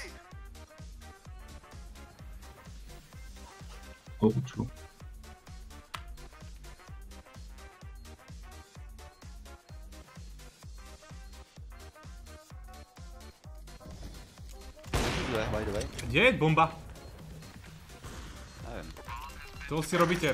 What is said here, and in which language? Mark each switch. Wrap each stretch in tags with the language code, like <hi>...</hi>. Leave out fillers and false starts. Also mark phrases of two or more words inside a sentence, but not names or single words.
<cs>Oučku.</cs> <en>By the way.</en> <cs>Kde je bomba? Nevím. To si robíte.</cs>